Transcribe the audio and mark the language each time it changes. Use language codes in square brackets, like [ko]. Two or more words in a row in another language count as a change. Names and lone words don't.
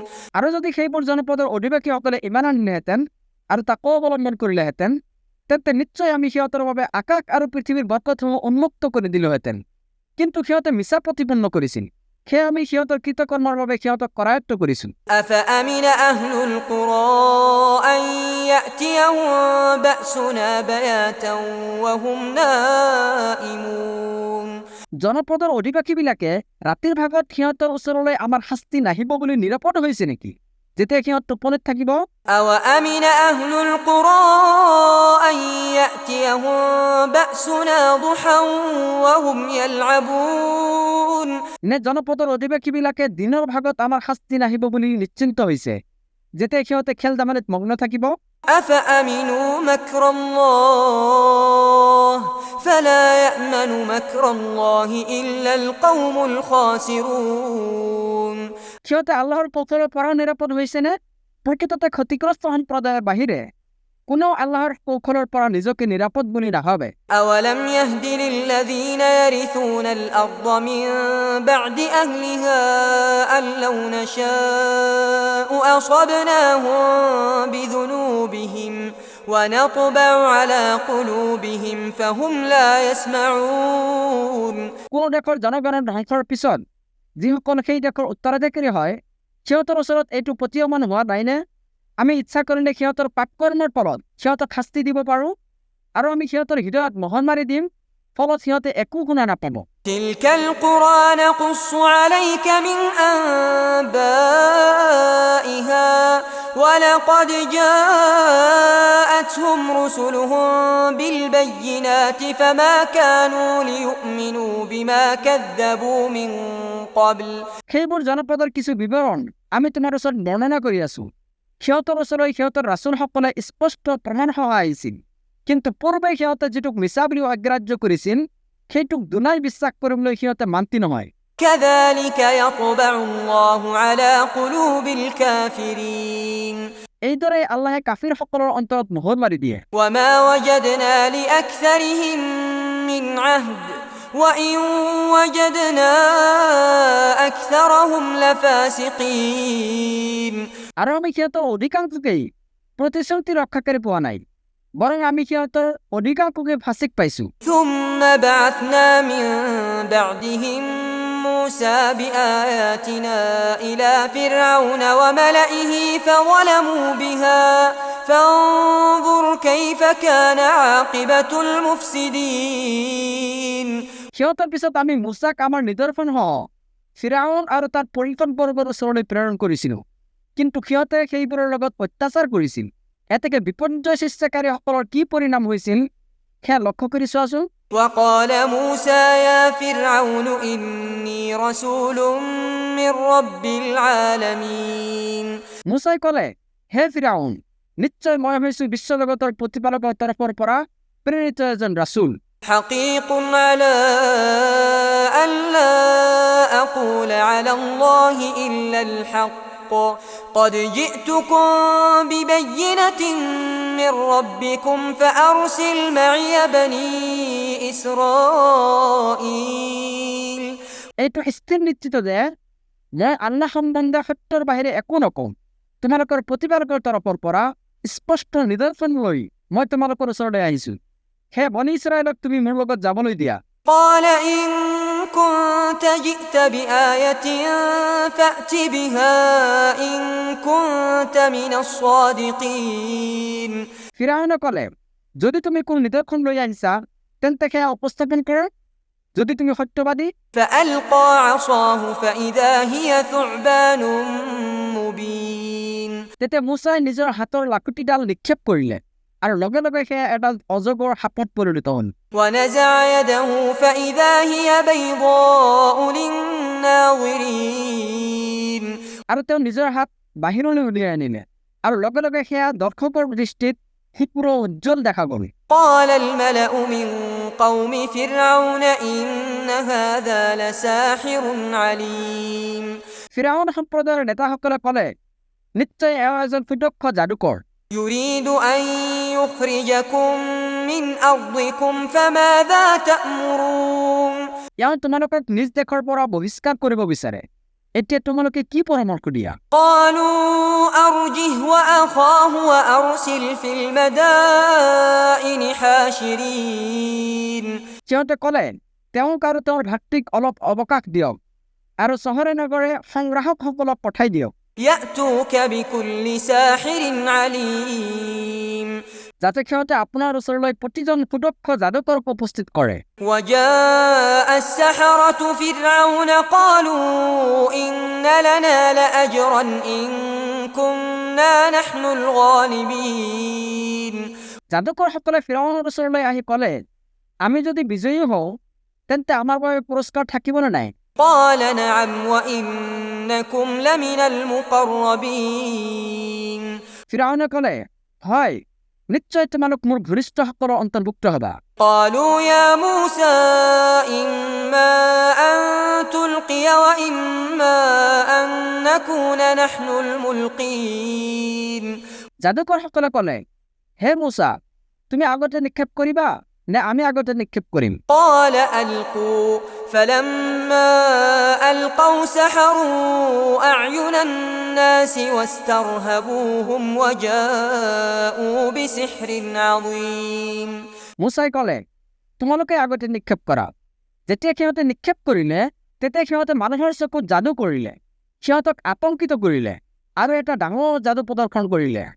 [as] আৰু যদি সেইবোৰ জনপদৰ অধিবাসীসকলে ইমান আনিলেহেঁতেন আৰু তাকো অৱলম্বন কৰিলেহেঁতেন তেন্তে নিশ্চয় আমি সিহঁতৰ বাবে আকাশ আৰু পৃথিৱীৰ বৰকতসমূহ উন্মুক্ত কৰি দিলোহেঁতেন। কিন্তু সিহঁতে মিছা প্ৰতিপন্ন কৰিছিল, সেয়ে আমি সিহঁতৰ কৃতকৰ্মৰ বাবে সিহঁতক কৰায়ত্ব কৰিছোঁ। [ar] أفأمن أهل القرى أن يأتيهم بأسنا بياتا وهم نائمون [as] জনপদৰ অধিবাসীবিলাকে ৰাতিৰ ভাগত সিহঁতৰ ওচৰলৈ আমাৰ শাস্তি নাহিব বুলি নিৰাপদ হৈছে নেকি? যেতিয়া সিহঁত টোপনিত থাকিব। [ar] أَوَأَمِنَ أَهْلُ الْقُرَىٰ أَن يَأْتِيَهُم بَأْسُنَا ضُحًى وَهُمْ يَلْعَبُونَ [as] নে জনপদৰ অধিবাসীবিলাকে দিনৰ ভাগত আমাৰ শাস্তি নাহিব বুলি নিশ্চিন্ত হৈছে, যেতিয়া সিহঁতে খেল ধেমালিত মগ্ন থাকিব। [ar] أَفَأَمِنُوا مَكْرَ اللَّهِ فَلَا يَأْمَنُ مَكْرَ اللَّهِ إِلَّا الْقَوْمُ الْخَاسِرُونَ [as] সিহঁতে আল্লাহৰ পথৰ পৰা নিৰাপদ হৈছেনে? প্ৰকৃততে ক্ষতিগ্ৰস্ত সম্প্ৰদায়ৰ বাহিৰে কোনেও আল্লাহৰ কৌশলৰ পৰা নিজকে নিৰাপদ বুলি নাভাবে। [ar] أَوَلَمْ يَهْدِ لِلَّذِينَ يَرِثُونَ الْأَرْضَ مِن بَعْدِ أَهْلِهَا أَن لَّوْ نَشَاءُ أَصَبْنَاهُم بِذُنُوبِهِمْ وَنَطْبَعُ عَلَىٰ قُلُوبِهِمْ فَهُمْ لَا يَسْمَعُونَ [as] কোনো দেশৰ জনগণৰ ধ্বংসৰ পিছত যিসকল সেই দেশৰ উত্তৰাধিকাৰী হয়, সিহঁতৰ ওচৰত এইটো প্ৰতীয়মান হোৱা নাইনে? আমি ইচ্ছা কৰিলে সিহঁতৰ পাপ কৰ্মৰ ফলত সিহঁতক শাস্তি দিব পাৰোঁ, আৰু আমি সিহঁতৰ হৃদয়ত মোহৰ মাৰি দিম, ফলত সিহঁতে একো শুনা নাপাব। [ar] تِلْكَ الْقُرَىٰ نَقُصُّ عَلَيْكَ مِنْ أَنبَائِهَا وَلَقَدْ جَاءَتْهُمْ رُسُلُهُم بِالْبَيِّنَاتِ فَمَا كَانُوا لِيُؤْمِنُوا بِمَا كَذَّبُوا مِن قَبْلُ [as] সেইবোৰ জনপদৰ কিছু বিৱৰণ আমি তোমাৰ ওচৰত বৰ্ণনা কৰি আছো। সিহঁতৰ ওচৰলৈ সিহঁতৰ ৰাছুলসকলে স্পষ্ট প্ৰমাণসহ আহিছিল, কিন্তু পূৰ্বে সিহঁতে যিটোক মিছা বুলি অগ্ৰাহ্য কৰিছিল সেইটোক দুনাই বিশ্বাস কৰিবলৈ সিহঁতে মান্তি নহয়। [ar] كَذَلِكَ يَطْبَعُ اللَّهُ عَلَىٰ قُلُوبِ الْكَافِرِينَ [as] এইদৰে আল্লাহে কাফিৰসকলৰ অন্তৰত মোহৰ মাৰি দিয়ে। [ar] وَمَا وَجَدْنَا لِأَكْثَرِهِم مِّنْ عَهْدٍ وَإِن وَجَدْنَا أَكْثَرَهُمْ لَفَاسِقِينَ [as] আৰু আমি সিহঁতৰ অধিকাংশকেই প্ৰতিশ্ৰুতি ৰক্ষাকাৰী পোৱা নাই, বৰং আমি সিহঁতৰ অধিকাংশকে ফাঁচিক পাইছো। [ar] ثُمَّ بَعَثْنَا مِن بَعْدِهِم مُوسَىٰ بِآيَاتِنَا إِلَىٰ فِرْعَوْنَ وَمَلَئِهِ فَظَلَمُوا بِهَا فَانظُرْ كَيْفَ كَانَ عَاقِبَةُ الْمُفْسِدِينَ [as] সিহঁতৰ পিছত আমি মুছাক আমাৰ নিদৰ্শনসহ ফিৰাউন আৰু তাৰ পৰিষদবৰ্গৰ ওচৰলৈ প্ৰেৰণ কৰিছিলো, কিন্তু সিহঁতে সেইবোৰৰ লগত অত্যাচাৰ কৰিছিল। এতেকে বিপৰ্যয় সৃষ্টিকাৰীসকলৰ কি পৰিণাম হৈছিল সেয়া লক্ষ্য কৰি চোৱাচোন। [ar] وَقَالَ مُوسَىٰ يَا فِرْعَوْنُ إِنِّي رَسُولٌ مِّن رَّبِّ الْعَالَمِينَ [as] মুছাই ক'লে, হে ফিৰাউন, নিশ্চয় মই হৈছো বিশ্বজগতৰ প্ৰতিপালকৰ তৰফৰ পৰা প্ৰেৰিত এজন ৰাছুল। [ar] حقيق على أن لا أقول على الله إلا الحق قد جئتكم ببينة من ربكم فأرسل معي بني إسرائيل [as] এইটো স্থিৰ নিশ্চিত যে মই আল্লাহ সম্বন্ধে সত্যৰ বাহিৰে একো নকওঁ। তোমালোকৰ প্ৰতিপালকৰ তৰফৰ পৰা স্পষ্ট নিদৰ্শন লৈ মই তোমালোকৰ ওচৰলৈ আহিছো। হে বনী ইছৰাইলক তুমি মোৰ লগত যাবলৈ দিয়া। [ar] قال إن كنت جئت بآية فأت بها إن كنت من الصادقين [as] ফিৰাউনে ক'লে, যদি তুমি কোনো নিদৰ্শন লৈ আহিছা তেন্তে সেয়া উপস্থাপন কৰা, যদি তুমি সত্যবাদী। [ar] فألقى عصاه فإذا هي ثعبان مبين [as] তেতিয়া মুছাই নিজৰ হাতৰ লাকুটিডাল নিক্ষেপ কৰিলে, আৰু লগে লগে সেয়া এডাল অজগৰ সাপত পৰিণত হ'ল। [ar] ونزع يده فإذا هي بيضاء للناظرين [as] আৰু তেওঁ নিজৰ হাত বাহিৰলৈ উলিয়াই আনিলে, আৰু লগে লগে সেয়া দৰ্শকৰ দৃষ্টিত সুপুৰ উজ্জ্বল দেখা গ'ল। [ar] قال الملأ من قوم فرعون إن هذا لساحر عليم [as] ফিৰাউন সম্প্ৰদায়ৰ নেতাসকলে ক'লে, নিশ্চয় এওঁ এজন সুদক্ষ যাদুকৰ। [ar] يريد أن يخرجكم من أرضكم فماذا تأمرون [as] এওঁ তোমালোকক নিজ দেশৰ পৰা বহিষ্কাৰ কৰিব বিচাৰে, এতিয়া তোমালোকে কি পৰামৰ্শ দিয়া? [ar] قالوا أرجه وأخاه وأرسل في المدائن حاشرين [as] সিহঁতে ক'লে, তেওঁক আৰু তেওঁৰ ভাতৃক অলপ অৱকাশ দিয়ক, আৰু চহৰে নগৰে সংগ্ৰাহকসকলক পঠাই দিয়ক, [ar] يأتوك بكل ساحر عليم [as] যাতে সিহঁতে আপোনাৰ ওচৰলৈ প্ৰতিজন সুদক্ষ যাদুকৰক উপস্থিত কৰে। [ar] وجاء السحرة فرعون قالوا إن لنا لأجرا إن كنا نحن الغالبين [as] যাদুকৰসকলে ফিৰাউনৰ ওচৰলৈ আহি ক'লে, আমি যদি বিজয়ী হওঁ তেন্তে আমাৰ বাবে পুৰস্কাৰ থাকিবনে নাই? [ar] قال نعم وإنكم لمن المقربين [as] ফিৰাউনে ক'লে, হয়, নিশ্চয় তোমালোক মোৰ ঘনিষ্ঠসকলৰ অন্তৰ্ভুক্ত হবা। [ar] قالوا يا موسى إما أن تلقي وإما أن نكون نحن الملقين [as] যাদুকৰসকলে ক'লে, হে মুছা, তুমি আগতে নিক্ষেপ কৰিবা নে আমি আগতে নিক্ষেপ কৰিম? [ar] قال ألقوا فلما ألقوا سحروا أعين الناس واسترهبوهم وجاءوا بسحر عظيم [as] মুছাই ক'লে, তোমালোকে আগতে নিক্ষেপ কৰা। যেতিয়া সিহঁতে নিক্ষেপ কৰিলে তেতিয়া সিহঁতে মানুহৰ চকুত যাদু কৰিলে, সিহঁতক আতংকিত কৰিলে আৰু এটা ডাঙৰ যাদু প্ৰদৰ্শন কৰিলে।